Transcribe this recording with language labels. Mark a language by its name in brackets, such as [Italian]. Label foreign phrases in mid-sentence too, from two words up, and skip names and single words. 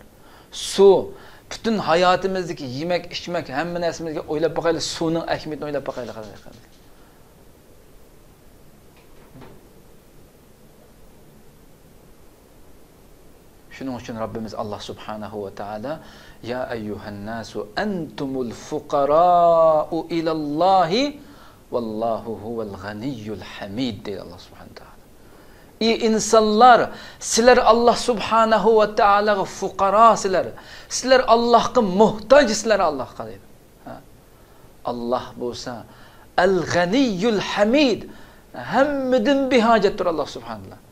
[Uzbek] Suv, butun hayotimizdagi yemak, ichmak, hamma narsamizga o'ylab boqaylik, suvning ahamiyatini o'ylab boqaylik qadrli qarindoshlar. Shuning uchun Rabbimiz [Arabic] الله سبحانه وتعالى يا أيها الناس أنتم الفقراء إلى الله والله هو الغني الحميد deydi الله سبحانه وتعالى. [Uzbek] Ey insonlar, sizlar [Arabic] الله سبحانه وتعالى [Uzbek] fuqarosizlar. Sizlar Allohga muhtojsizlar Allohga deydi. Alloh bo'lsa [Arabic] الغني الحميد, [Uzbek] hammadan behojatdir [Arabic] الله سبحانه و.